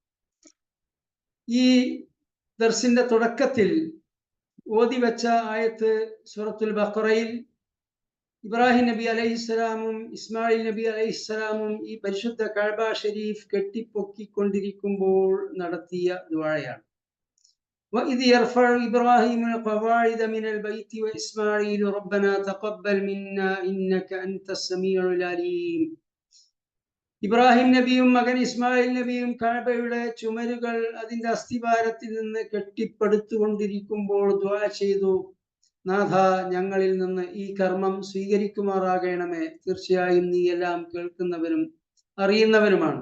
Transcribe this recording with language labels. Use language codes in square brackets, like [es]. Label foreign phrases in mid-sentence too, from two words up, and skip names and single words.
[ml] ഈ ദർസിന്റെ തുടക്കത്തിൽ ഓതി വെച്ച ആയത്ത് സൂറത്തുൽ ബഖറയിൽ ഇബ്രാഹിം നബി അലൈഹിസ്സലാമും ഇസ്മായിൽ നബി അലൈഹിസ്സലാമും ഈ പരിശുദ്ധ കഅബ ഷരീഫ് കെട്ടിപ്പൊക്കിക്കൊണ്ടിരിക്കുമ്പോൾ നടത്തിയ ദുആയാണ്. [ar] وإذ يرفع إبراهيم القواعد من البيت وإسماعيل ربنا تقبل منا إنك أنت السميع العليم. [ml] ഇബ്രാഹിം നബിയും മകൻ ഇസ്മായിൽ നബിയും കഅബയുടെ ചുമരുകൾ അതിൻ്റെ അസ്ഥിവാരത്തിൽ നിന്ന് കെട്ടിപ്പടുത്തുകൊണ്ടിരിക്കുമ്പോൾ ദുആ ചെയ്തു, നാഥ ഞങ്ങളിൽ നിന്ന് ഈ കർമ്മം സ്വീകരിക്കുമാറാകണമേ, തീർച്ചയായും നീ എല്ലാം കേൾക്കുന്നവനും അറിയുന്നവനുമാണ്.